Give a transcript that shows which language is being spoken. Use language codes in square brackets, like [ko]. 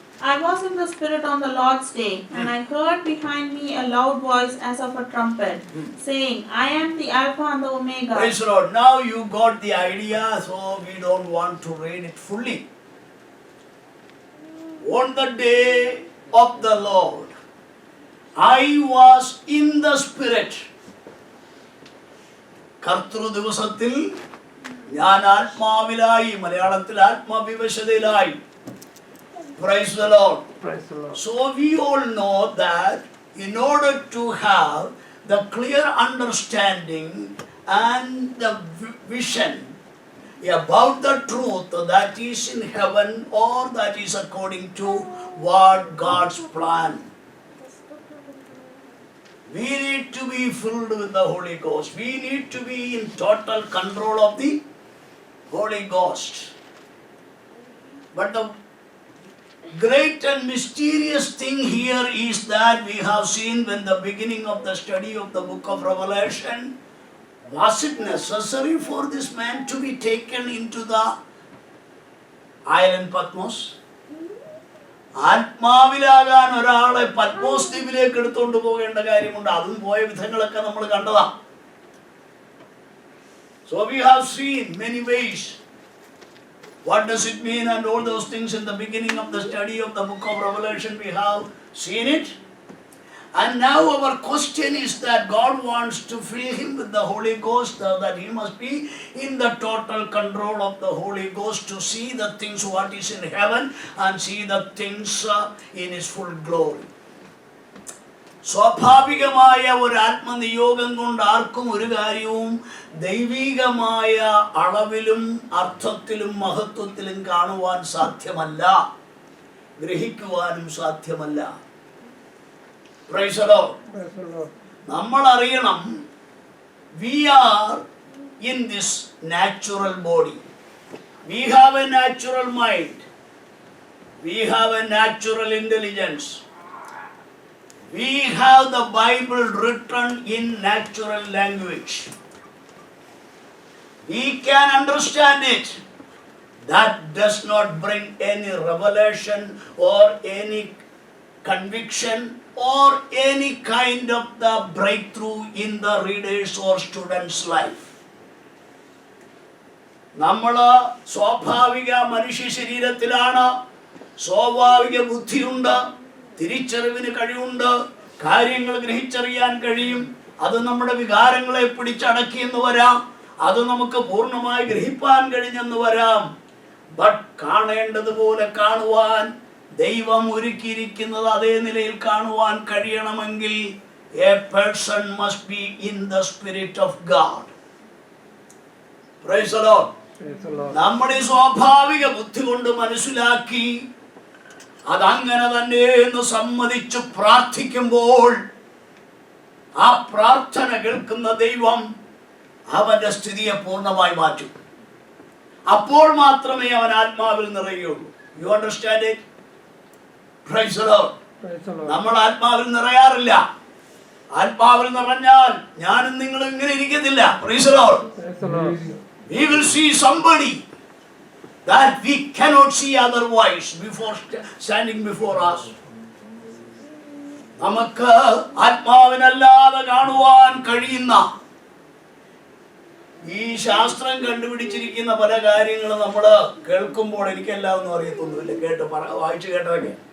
[en] I was in the Spirit on the Lord's day, and I heard behind me a loud voice as of a trumpet, saying, I am the Alpha and the Omega. Praise the Lord. Now you got the idea, so we don't want to read it fully. On the day of the Lord, I was in the Spirit. [ml] കർത്തൃ ദിവസത്തിൽ ഞാൻ ആത്മാവിലായി, മലയാളത്തിൽ ആത്മവിവശതയിലായി. [en] Praise the Lord. Praise the Lord. So we all know that in order to have the clear understanding and the vision about the truth that is in heaven or that is according to what God's plan, we need to be filled with the Holy Ghost. We need to be in total control of the Holy Ghost. But the great and mysterious thing here is that we have seen when the beginning of the study of the book of Revelation, was it necessary for this man to be taken into the island Patmos? [ml] ആത്മാവിലാകാൻ ഒരാളെ പത്മോസ് ദ്വീപിലേക്ക് എടുത്തുകൊണ്ട് പോകേണ്ട കാര്യമുണ്ട്. അതും പോയ വിധങ്ങളൊക്കെ നമ്മൾ കണ്ടതാ. [en] So we have seen many ways. What does it mean and all those things in the beginning of the study of the book of Revelation we have seen it. And now our question is that God wants to fill him with the Holy Ghost, that he must be in the total control of the Holy Ghost to see the things what is in heaven and see the things in his full glory. [ml] സ്വാഭാവികമായ ഒരു ആത്മനിയോഗം കൊണ്ട് ആർക്കും ഒരു കാര്യവും ദൈവികമായ അളവിലും അർത്ഥത്തിലും മഹത്വത്തിലും കാണുവാൻ സാധ്യമല്ല, ഗ്രഹിക്കുവാനും സാധ്യമല്ല. [en] Praise the Lord. Praise the Lord. [ml] നമ്മൾ അറിയണം, [en] we are in this natural body. We have a natural mind. We have a natural intelligence. We have the Bible written in natural language. We can understand it. That does not bring any revelation or any conviction or any kind of the breakthrough in the reader's or student's life. [ml] നമ്മൾ സ്വാഭാവിക മനുഷ്യ ശരീരത്തിലാണ്, സ്വാഭാവിക ബുദ്ധിയുണ്ട്, തിരിച്ചറിവിന് കഴിവുണ്ട്, കാര്യങ്ങൾ ഗ്രഹിച്ചറിയാൻ കഴിയും. അത് നമ്മുടെ വികാരങ്ങളെ പിടിച്ചടക്കിയെന്ന് വരാം, അത് നമുക്ക് പൂർണ്ണമായി ഗ്രഹിപ്പാൻ കഴിഞ്ഞെന്ന് വരാം. ബട്ട് കാണേണ്ടതുപോലെ കാണുവാൻ, ദൈവം ഒരുക്കിയിരിക്കുന്നത് അതേ നിലയിൽ കാണുവാൻ കഴിയണമെങ്കിൽ [en] a person must be in the Spirit of God. Praise the Lord. Praise the Lord. [ml] നമ്മുടെ സ്വാഭാവിക ബുദ്ധി കൊണ്ട് മനസ്സിലാക്കി അതങ്ങനെ തന്നെ എന്ന് സമ്മതിച്ച് പ്രാർത്ഥിക്കുമ്പോൾ ആ പ്രാർത്ഥന കേൾക്കുന്ന ദൈവം അവന്റെ സ്ഥിതിയെ പൂർണ്ണമായി മാറ്റും. അപ്പോൾ മാത്രമേ അവൻ ആത്മാവിൽ നിറയുകയുള്ളൂ. [en] You understand it? Praise the Lord. Praise the Lord. [ml] നമ്മൾ ആത്മാവിൽ നിറയാറില്ല. ആത്മാവിൽ നിറഞ്ഞാൽ ഞാനും നിങ്ങളും ഇങ്ങനെ ഇരിക്കത്തില്ല. [en] Praise the Lord. Praise the Lord. We will see somebody that we cannot see otherwise before standing before us. [ml] നമുക്ക് ആത്മാവിനല്ലാതെ കാണുവാൻ കഴിയുന്ന ഈ ശാസ്ത്രം കണ്ടുപിടിച്ചിരിക്കുന്ന പല കാര്യങ്ങളും നമ്മൾ കേൾക്കുമ്പോൾ എനിക്കെല്ലാം ഒന്നും അറിയത്തൊന്നുമില്ല, വായിച്ചു കേട്ടതൊക്കെ.